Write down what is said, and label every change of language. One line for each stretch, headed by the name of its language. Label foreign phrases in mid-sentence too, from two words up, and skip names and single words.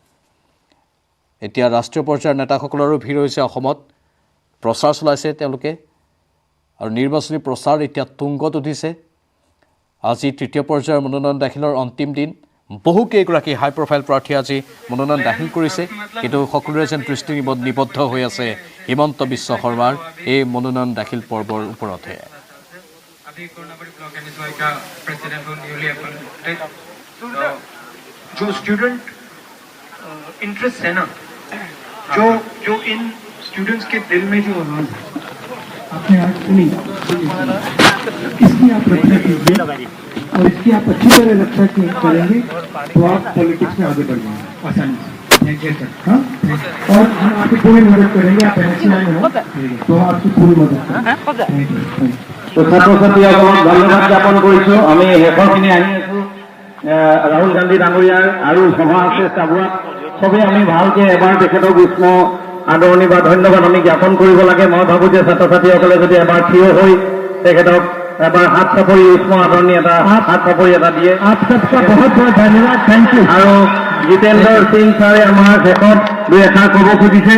Assamese: এতিয়া ৰাষ্ট্ৰীয় পৰ্যায়ৰ নেতাসকলৰো ভিৰ হৈছে অসমত প্ৰচাৰ চলাইছে তেওঁলোকে আৰু নিৰ্বাচনী প্ৰচাৰ এতিয়া তুংগত উঠিছে আজি তৃতীয় পৰ্যায়ৰ মনোনয়ন দাখিলৰ অন্তিম দিন বহুকেইগৰাকী
English: high profile
Assamese: প্ৰাৰ্থী আজি মনোনয়ন দাখিল কৰিছে কিন্তু সকলোৰে যেন দৃষ্টি নিবদ্ধ হৈ আছে হিমন্ত বিশ্ব শৰ্মাৰ এই মনোনয়ন দাখিল পৰ্বৰ ওপৰতহে
Hindi: अभी कोरोनाबड़ी ब्लॉक एनएसवाई का प्रेसिडेंट हूँ
English: newly appointed
Hindi: जो
English: student interest
Hindi: है ना जो इन स्टूडेंट्स के दिल में जो आवाज है आपने आज सुनी इसकी आप रक्षा कीजिए और इसकी आप अच्छी तरह रक्षा करेंगे तो आप पॉलिटिक्स में आगे बढ़ जाएंगे आसानी से हाँ और हम आपकी पूरी मदद करेंगे आप एनएसवाई में हो तो आपकी पूरी मदद करेंगे
Assamese: তো ছাত্ৰ ছাত্ৰীসকলক ধন্যবাদ জ্ঞাপন কৰিছোঁ আমি শেষৰখিনি আহি আছোঁ ৰাহুল গান্ধী ডাঙৰীয়াৰ আৰু সভা আছে চাবুৱাত চবেই আমি ভালকৈ এবাৰ তেখেতক উষ্ম আদৰণি বা ধন্যবাদ আমি জ্ঞাপন কৰিব লাগে মই ভাবোঁ যে ছাত্ৰ ছাত্ৰীসকলে যদি এবাৰ থিয় হৈ তেখেতক এবাৰ হাত চাপৰি উষ্ম আদৰণি এটা হাত চাপৰি এটা দিয়ে বহুত বহুত ধন্যবাদ
English: thank you
Assamese: আৰু জিতেন্দ্ৰ সিং ছাৰে আমাৰ শেষত দুই এষাৰ ক'ব খুজিছে